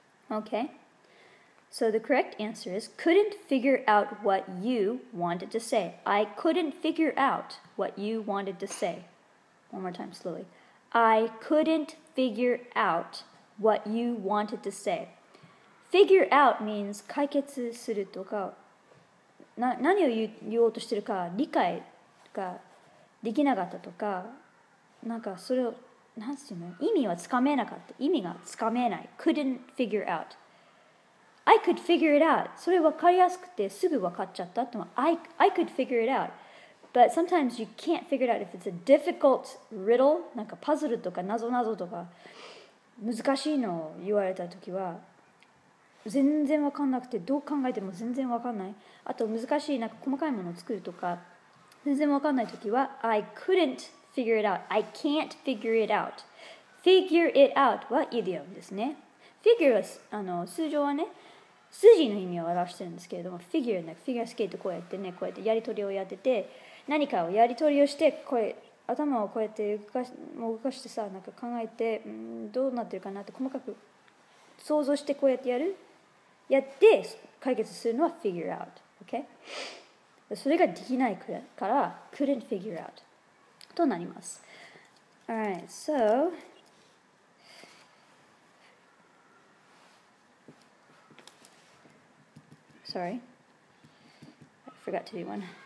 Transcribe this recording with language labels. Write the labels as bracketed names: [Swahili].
[English] Okay, so the correct answer is couldn't figure out what you wanted to say. I couldn't figure out what you wanted to say. One more time slowly. I couldn't figure out what you wanted to say. Figure out means [Japanese] 解決するとか、何を言おうとしてるか理解ができなかったとか、なんかそれをなんていうの、意味はつかめなかった、意味がつかめない。 [English] couldn't figure out。 I could figure it out。 [Japanese] それ分かりやすくてすぐ分かっちゃったってのは [English] I could figure it out。 But sometimes you can't figure it out if it's a difficult riddle。 [Japanese] なんかパズルとか謎々とか難しいのを言われたときは全然分かんなくてどう考えても全然分かんない。あと難しいなんか細かいものを作るとか全然分かんないときは [English] I couldn't figure it out. I can't figure it out. Figure it out [Japanese] はイディオムですね。 Figure は数字はね数字の意味を表してるんですけれども Figure ね、フィギュアスケートこうやってねこうやってやり取りをやってて何かをやり取りをしてこれ頭をこうやって動かしてさなんか考えてどうなってるかなって細かく想像してこうやってやって解決するのは figure out、okay? それができないから [English] couldn't figure out [Japanese] となります。 [English] Alright, so sorry, I forgot to do one.